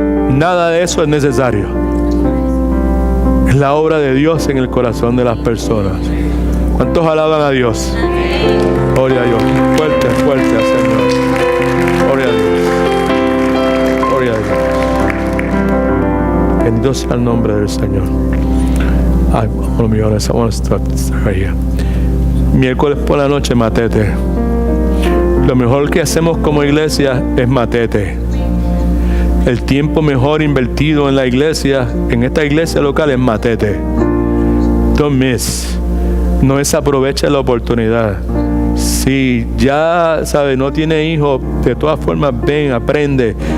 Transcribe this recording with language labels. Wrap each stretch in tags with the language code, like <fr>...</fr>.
<es>Nada de eso es necesario. Es la obra de Dios en el corazón de las personas. ¿Cuántos alaban a Dios? Gloria a Dios. Fuerte, fuerte al Señor. Gloria a Dios. Gloria a Dios. Bendito sea el nombre del Señor.</es> <en>Ay, oh my goodness, I want to start right here.</en> <es>Miércoles por la noche, matete. Lo mejor que hacemos como iglesia es matete. El tiempo mejor invertido en la iglesia, en esta iglesia local, es matete.</es> <en>Don't miss.</en> <es>No desaprovecha la oportunidad. Si ya, sabes, no tiene hijos, de todas formas, ven, aprende.</es>